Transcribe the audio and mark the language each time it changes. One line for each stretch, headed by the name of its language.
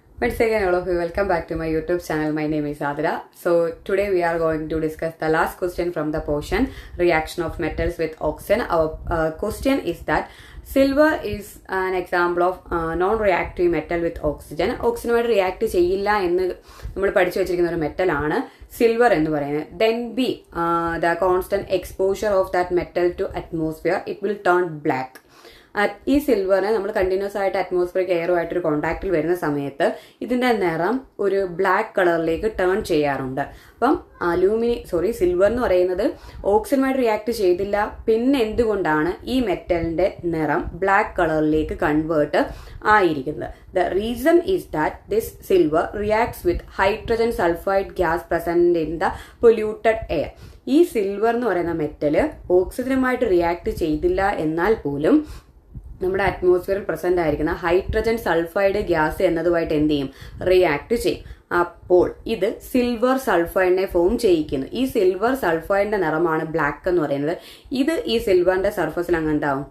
English: Once again, all of you, welcome back to my YouTube channel. My name is Adira. So today we are going to discuss the last question from the portion, reaction of metals with oxygen. Our question is that silver is an example of non-reactive metal with oxygen.
Malayalam: ഓക്സിജനുമായിട്ട് react ചെയ്യില്ല എന്ന് നമ്മൾ പഠിച്ചു വെച്ചിരിക്കുന്ന ഒരു മെറ്റലാണ് silver എന്ന് പറയുന്നത്.
English: Then B, the constant exposure of that metal to atmosphere, it will turn black.
Malayalam: ഈ സിൽവറിനെ നമ്മൾ കണ്ടിന്യൂസ് ആയിട്ട് അറ്റ്മോസ്ഫിയറിക് എയറുമായിട്ടൊരു കോണ്ടാക്റ്റിൽ വരുന്ന സമയത്ത് ഇതിന്റെ നിറം ഒരു ബ്ലാക്ക് കളറിലേക്ക് ടേൺ ചെയ്യാറുണ്ട്. അപ്പം സിൽവർ എന്ന് പറയുന്നത് ഓക്സിജനുമായിട്ട് റിയാക്ട് ചെയ്തില്ല, പിന്നെ എന്തുകൊണ്ടാണ് ഈ മെറ്റലിന്റെ നിറം ബ്ലാക്ക് കളറിലേക്ക് കൺവേർട്ട് ആയിരിക്കുന്നത്?
English: The reason is that this silver reacts with hydrogen sulfide gas present in the polluted air.
Malayalam: ഈ സിൽവർ എന്ന് പറയുന്ന മെറ്റല് ഓക്സിജനുമായിട്ട് റിയാക്ട് ചെയ്തില്ല എന്നാൽ പോലും നമ്മുടെ അറ്റ്മോസ്ഫിയറിൽ പ്രസന്റ് ആയിരിക്കുന്ന ഹൈഡ്രജൻ സൾഫൈഡ് ഗ്യാസ് എന്നതുമായിട്ട് എന്ത് ചെയ്യും? റിയാക്ട് ചെയ്യും. അപ്പോൾ ഇത് സിൽവർ സൾഫൈഡിനെ ഫോം ചെയ്യിക്കുന്നു. ഈ സിൽവർ സൾഫൈഡിന്റെ നിറമാണ് ബ്ലാക്ക് എന്ന് പറയുന്നത്. ഇത് ഈ സിൽവറിന്റെ സർഫസിൽ അങ്ങ് എന്താവും?